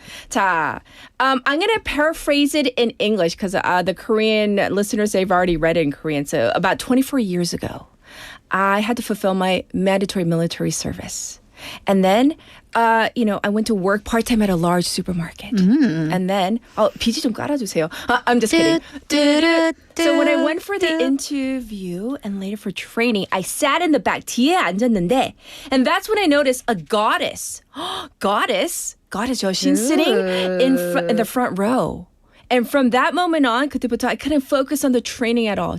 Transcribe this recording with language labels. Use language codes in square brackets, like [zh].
[en] 자, I'm going to paraphrase it in English because the Korean listeners, they've already read it in Korean. So about 24 years ago, I had to fulfill my mandatory military service. And then, I went to work part-time at a large supermarket. And then, [ko] 비지 좀 깔아주세요. [en] I'm just kidding. So when I went for the interview and later for training, I sat in the back, [ko] 뒤에 앉았는데, [en] and that's when I noticed a goddess. Goddess 여신 sitting in the front row. And from that moment on, [ko] 그때부터 [en] I couldn't focus on the training at all.